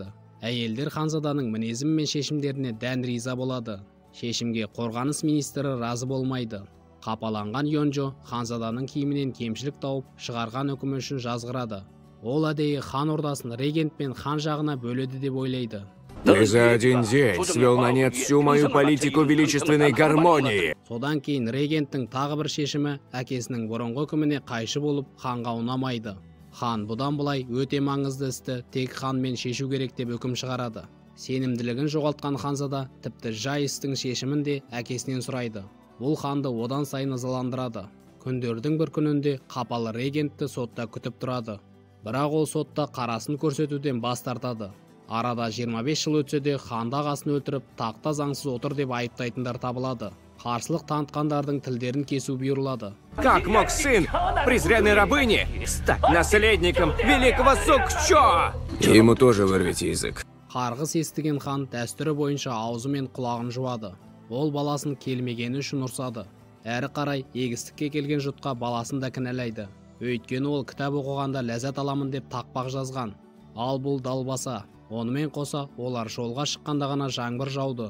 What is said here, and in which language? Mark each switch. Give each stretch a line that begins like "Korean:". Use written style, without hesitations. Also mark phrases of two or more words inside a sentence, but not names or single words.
Kazakh: Әйелдер ханзаданың мінезі мен шешімдеріне дән риза болады. Шешімге қорғаныс министрі разы болмайды. Қапаланған Йонжо ханзаданың киімінен кемшілік тауып шығарған үкімі үшін жазғырады. Ол әдейі хан ордасын регент пен хан жағына бөледі деп ойлайды.
Russian: Ты за один день свел на нет всю мою политику величественной гармонии.
Kazakh: Содан кейін регенттің тағы бір шешімі әкесінің бұрынғы үкіміне қайшы болып ханға ұнамайды. Хан бұдан былай өте маңызды істі тек ханмен шешу керек деп үкім шығарады. Сенімділігін жоғалтқан ханзада тіпті жай істің шешімін де әкесінен сұрайды. Бұл ханды одан сайын ызаландырады. Күндердің бір күнінде қапалы регентті сотта күтіп тұрады. Бірақ ол сотта қарасын көрсетуден бас тартады. Арада 25 жыл өтсе де ханды ағасын өлтіріп, тақта заңсыз отыр деп айыптайтындар табылады. Қарсылық танытқандардың тілдерін кесу бұйырылады.
Russian: Как мог сын презренной рабыни стать наследником великого Сукчо? Ему тоже вырвите язык.
Kazakh: Қарғыс естіген хан дәстүрі бойынша аузы мен құлағын жуады. Ол баласын келмегені үшін ұрсады. Әрі қарай егістікке келген жұртқа баласын да кінәлайды. Өйткені ол кітап оқығанда ләззат аламын деп тақпақ жазған. Ал бұл далбаса. Онымен қоса олар жолға шыққанда ғана жаңбыр жауды.